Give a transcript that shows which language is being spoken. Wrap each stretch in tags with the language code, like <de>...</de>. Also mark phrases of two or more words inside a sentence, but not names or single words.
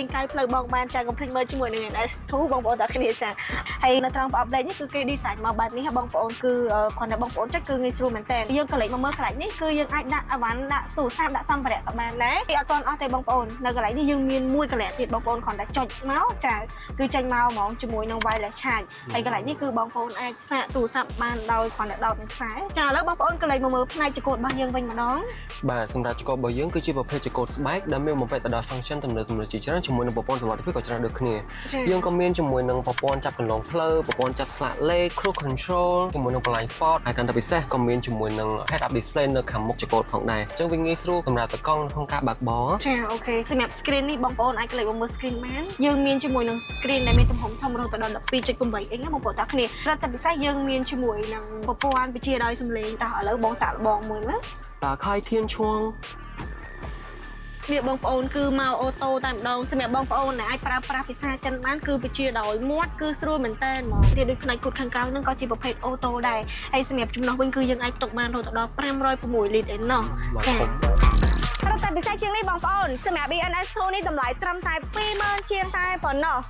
<km>កាយផ្លូវបងបានចាកុំភ្លេចមើលជាមួយនឹង NS2 បងប្អូនតាគ្នាចាហើយនៅត្រង់ប្រអប់លេខនេះគឺគេ design មកបែបនេះបងប្អូនគឺគ្រាន់តែបងប្អូនចុចគឺងាយស្រួលមែនតើយើងក៏លេខមកមើលកន្លែងនេះគឺយើងអាចដាក់អីវ៉ាន់ដាក់ទូរស័ព្ទដាក់សម្ភារៈក៏បានដែរគេអត់ទាន់អស់ទេបងប្អូននៅកន្លែងនេះយើងមានមួយកន្លែងទៀតបងប្អូនគ្រាន់តែចុចមកចាគឺចេញមកហ្មងជាមួយនឹង</km> <en>wireless charge</en> <km>ហើយកន្លែងនេះគឺបងប្អូនអាចសាកទូរស័ព្ទបានដោយគ្រាន់តែដោតនឹងខ្សែចាឥឡូវបងប្អូនក៏លេខមកមើលផ្នែកចង្កូតរបស់យើងវិញម្ដង បាទសម្រាប់ចង្កូតរបស់យើងគឺជាប្រភេទចង្កូតស្បែកដែលមានបំពាក់ទៅដល់ function ទំនើបជាច្រើនជាមួយនឹងប្រព័ន្ធសុវត្ថិភាពក៏ច្រើនដូចគ្នាយើងក៏មានជាមួយនឹងប្រព័ន្ធចាប់កន្លងផ្លូវប្រព័ន្ធចាប់ស្លាកលេខ</km> <en>cruise control</en> <km>ជាមួយនឹង</km> <en>blind spot</en> <km>ហើយកាន់តែពិសេសក៏មានជាមួយនឹង</km> <en>head up display</en> <km>នៅខាងមុខចង្កូតផងដែរអញ្ចឹងវាងាយស្រួលសម្រាប់តកង់ក្នុងការបើកបរ ចាអូខេសម្រាប់ screen នេះបងប្អូនអាចក្លែកមកមើល screen បានយើងមានជាមួយនឹង screen ដែលមានទំហំធំរហូតដល់ 12.8 inch ណាបងប្អូនតាគ្នារត់តែពិសេសយើងមានជាមួយនឹងប្រព័ន្ធវិទ្យាដោយសំឡេងតោះឥឡូវបងសាកល្បងមើលណា</km> <zh>打开天窗</zh> <km>នេះបងប្អូនគឺមកអូតូតែម្ដងសម្រាប់បងប្អូនដែលអាចប្រើប្រាស់ភាសាចិនបានគឺវិជាដោយមាត់គឺស្រួលមែនតើហ្មងទៀតដូចផ្នែកគូតខាងក្រៅហ្នឹងក៏ជាប្រភេទអូតូដែរហើយសម្រាប់ចំណុះវិញគឺយើងអាចផ្ទុកបានរហូតដល់506លីត្រឯណោះចារត់តែពិសេសជាងនេះបងប្អូនសម្រាប់ BNS2 នេះតម្លៃត្រឹមតែ 20,000 ជាងតែប៉ុណ្ណោះ</km>